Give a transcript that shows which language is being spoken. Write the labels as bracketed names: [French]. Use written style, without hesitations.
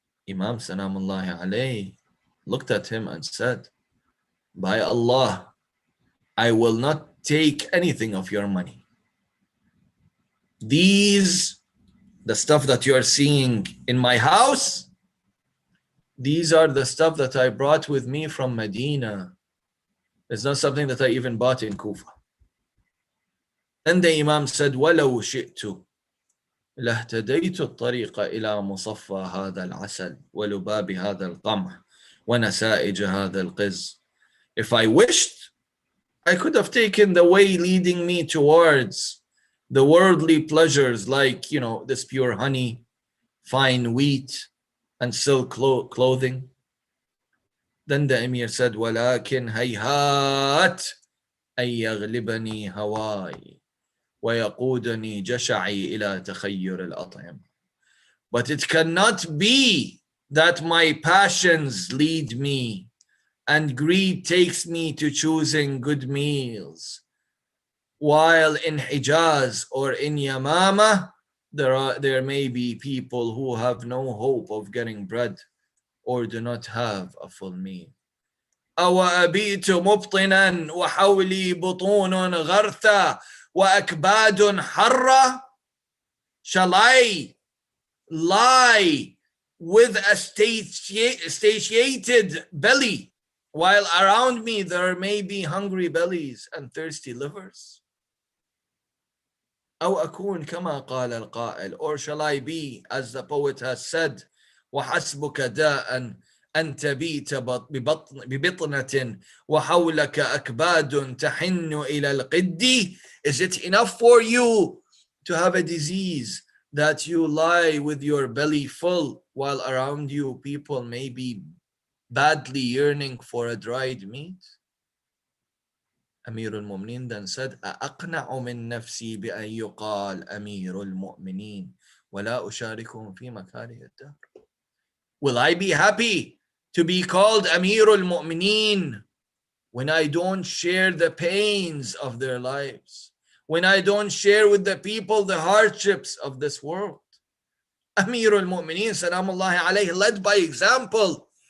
[English] Imam Salamullahi alayhi looked at him and said, by Allah, I will not take anything of your money. The stuff that you are seeing in my house, these are the stuff that I brought with me from Medina. It's not something that I even bought in Kufa. Then the Imam said, [Arabic] وَلَوْ شِئْتُ لَاهْتَدَيْتُ الطَّرِيقَ إِلَى مُصَفَّى هَذَا الْعَسَلِ وَلُبَابِ هَذَا الْقَمْحِ وَنَسَائِجَ هَذَا الْقِزْ. [English] If I wished, I could have taken the way leading me towards the worldly pleasures like, this pure honey, fine wheat, and silk clothing. Then the Emir said, [Arabic] وَلَكِنْ هَيْهَاتْ أَن يَغْلِبَنِي هَوَاي وَيَقُودَنِي جَشَعِي إِلَى تَخَيُّرِ الْأَطْعِمِ. [English] But it cannot be that my passions lead me and greed takes me to choosing good meals, while in Hijaz or in Yamama, there may be people who have no hope of getting bread or do not have a full meal. [Arabic] أَوَأَبِيتُ مُبْطِنًا وَحَوْلِي بُطُونٌ غَرْثًا وَأَكْبَادٌ حَرًّا. [English] Shall I lie with a satiated belly, while around me there may be hungry bellies and thirsty livers? [Arabic] أو أكون كما قال القائل, [English] or shall I be, as the poet has said, [Arabic] وحسبك داء أن تبيت ببطنة وحولك أكباد تحن إلى القد. [English] Is it enough for you to have a disease that you lie with your belly full, while around you people may be badly yearning for a dried meat? Amir al-Mu'mineen then said, [Arabic] أَأَقْنَعُ مِن نَفْسِي بِأَن يُقَالَ أَمِيرُ الْمُؤْمِنِينَ وَلَا أُشَارِكُهُمْ فِي مَكَارِهِ الدَّهْرِ. [English] Will I be happy to be called Amir al-Mu'mineen when I don't share the pains of their lives, when I don't share with the people the hardships of this world? Amir al-Mu'mineen, Salamullahi alayhi, led by example.